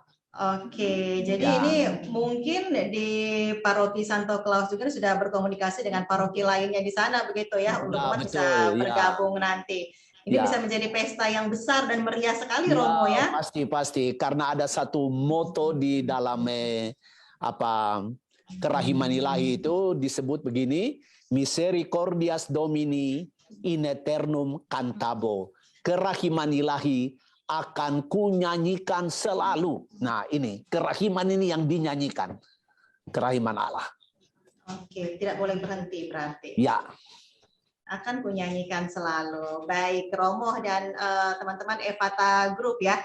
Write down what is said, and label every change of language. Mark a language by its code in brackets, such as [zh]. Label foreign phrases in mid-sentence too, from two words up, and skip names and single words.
[id] Oke, jadi ini mungkin di paroki Santo Claus juga sudah berkomunikasi dengan paroki lainnya di sana begitu ya, untuk umat bisa bergabung nanti. Ini bisa menjadi pesta yang besar dan meriah sekali, Romo ya. Pasti karena ada satu moto di dalam kerahiman ilahi itu disebut begini, [la] Misericordias Domini in aeternum cantabo. [id] Kerahiman ilahi akan kunyanyikan selalu. Nah, ini kerahiman ini yang dinyanyikan, kerahiman Allah. Oke, tidak boleh berhenti berarti. Ya. Akan kunyanyikan selalu. Baik, Romo dan teman-teman Efata Group ya.